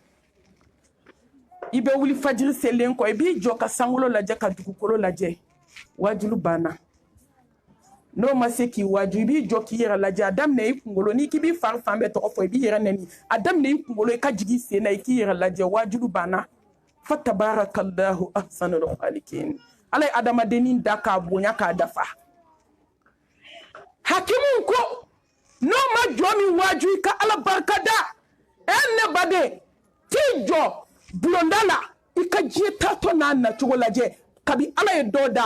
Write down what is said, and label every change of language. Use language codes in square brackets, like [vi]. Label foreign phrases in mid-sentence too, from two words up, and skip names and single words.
[bm] i bɛ wuli fajiri selilen kɔ i b'i jɔ ka sankolo lajɛ ka dugukolo lajɛ wajulu banna n'o ma se k'i waju i b'i jɔ k'i yɛrɛ lajɛ a daminɛ i kunkolo n'i k'i b'i fari fan bɛɛ tɔgɔ fɔ i b'i yɛrɛ nɛni a daminɛ i kunkolo i ka jigin sen na i k'i yɛrɛ lajɛ wajulu banna [ar] فتبارك الله أحسن الخالقين [bm] ala ye adamadennin da k'a bonya k'a dafa hakimu ko n'o ma jɔ min waju i ka ala barikada ne baden t'i jɔ bulonda la i ka diɲɛ taatɔ n'a nacogo lajɛ kabi ala ye dɔ da